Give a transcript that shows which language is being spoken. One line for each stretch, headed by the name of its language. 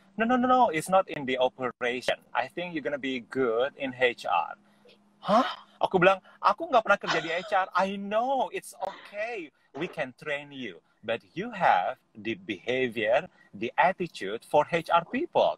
English: No, no, no, no, it's not in the operation. I think you're gonna be good in HR. Hah?
Indonesian: Aku bilang, aku nggak pernah kerja di HR.
English: I know, it's okay. We can train you. But you have the behavior, the attitude for HR people.